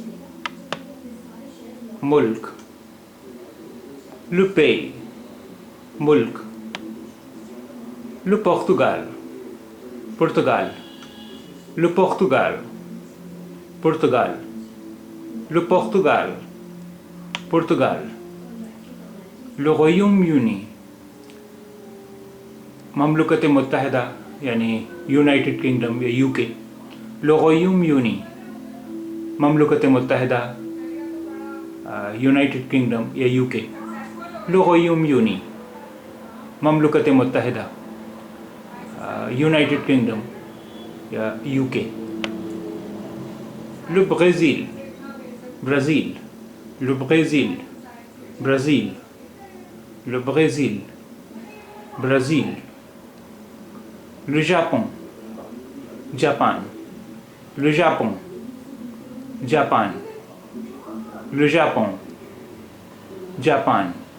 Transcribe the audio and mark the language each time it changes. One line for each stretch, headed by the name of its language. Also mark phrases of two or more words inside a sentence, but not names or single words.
French: मुल्क, le pays, मुल्क, le Portugal, पुर्तगाल, le Portugal, पुर्तगाल, le Portugal, पुर्तगाल, le Royaume-Uni,
Urdu: مملکت متحدہ یعنی یونائیٹڈ کنگڈم یا یو کے,
French: le Royaume-Uni,
Urdu: مملکت متحدہ یونائیٹڈ کنگڈم یا یو کے,
French: le Royaume-Uni,
Urdu: مملکت متحدہ یونائیٹڈ کنگڈم یا یو کے,
French: le Brésil, ब्राज़ील, le Brésil, ब्राज़ील, le Brésil, ब्राज़ील, le Japon, जापान, le Japon, जापान, le Japon, जापान,